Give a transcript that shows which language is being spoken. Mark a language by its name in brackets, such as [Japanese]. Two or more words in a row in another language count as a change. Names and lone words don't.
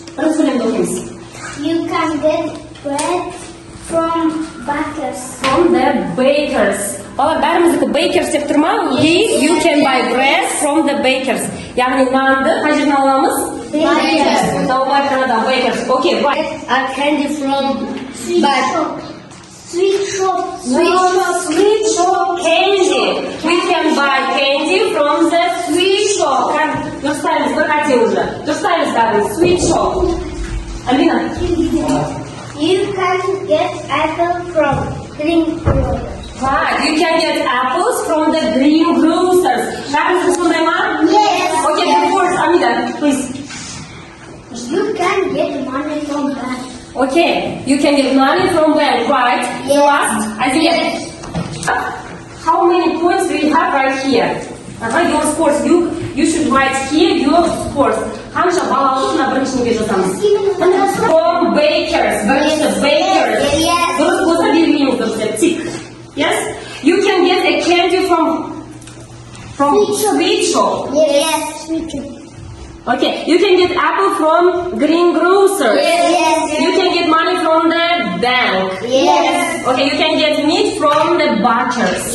[English] You can get bread from bakers. From the bakers. [Kazakh] Бала, бәріміздікі bakers деп тұрма? [English] You can buy bread from the bakers. [Kazakh] Яғни нанды қай жерден аламыз? [English] Bakers. Okay, right. A candy from sweet shop. Sweet shop. Sweet shop candy. We can buy candy from the sweet shop. [Kazakh] Дұрыстаймыз, бір қате уже. Дұрыстаймыз бәрін. [English] Sweet shop. Алина. You can get apple from green grocers. Right, you can get apples from the green grocers. [Kazakh] Бәрімізді сондай ма? [English] Yes. Okay, the first, Amida, please. You can get money from bank. Okay, you can get money from bank, right? Yes. Last, I think. How many points do you have right here? Your scores. You should write here your scores. [Kazakh] Қанша бал алдық, мына біріншіге жазамыз. [English] From bakers. Бірінші bakers. Yes. [Kazakh] Дұрыс болса белгілейміз дұрыс деп. [English] Тик. Yes. You can get a candy from sweet shop. Yes. Sweet shop. Okay, you can get apple from green grocers. Yes. You can get money from the bank. Yes. Okay, you can get meat from the butchers.